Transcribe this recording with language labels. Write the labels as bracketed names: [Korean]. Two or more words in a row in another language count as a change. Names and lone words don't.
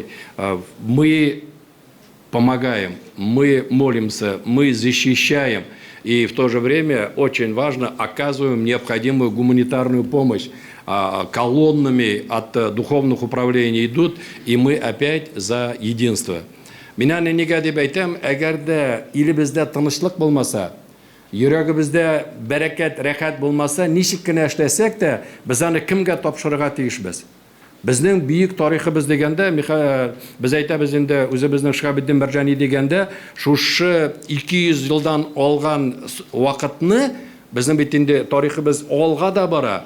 [Russian] Мы помогаем, мы молимся, мы защищаем и в то же время очень важно оказываем необходимую гуманитарную помощь. Колоннами от духовных управлений идут, и мы опять за единство. Меня не [Tatar] дип әйтәм, әгәр дә илебездә тынычлык булмаса, йөрәгебездә бәрәкәт, рәхәт булмаса, ничек кенә эшләсәк тә, без аны кемгә тапшырырга тиешбез? Безнең бийек тарихыбыз дигәндә, без әйтәбез инде үзебезнең Шиһабеддин Мәрҗани дигәндә, шушы 200 елдан алган вакытны безнең бит инде тарихыбыз алга да бара.